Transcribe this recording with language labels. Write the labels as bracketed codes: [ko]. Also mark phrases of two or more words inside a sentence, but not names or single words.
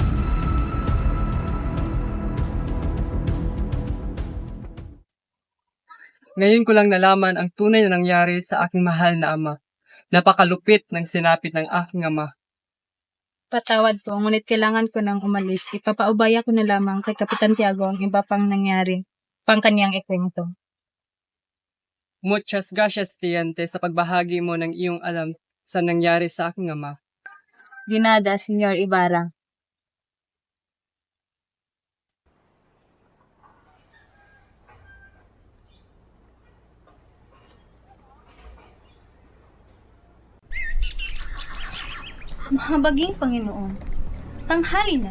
[tl] Ngayon ko lang nalaman ang tunay na nangyari sa aking mahal na ama. Napakalupit ng sinapit ng aking ama. Patawad ko, ngunit kailangan ko nang umalis. Ipapaubaya ko na lamang kay Kapitan Tiago ang iba pang nangyari, pang kanyang ikwento. [es] Muchas gracias, Tiente, [tl] sa pagbahagi mo ng iyong alam sa nangyari sa aking ama. [es] Dinada, Senyor Ibarra. [tl] Mahabaging Panginoon, tanghali na.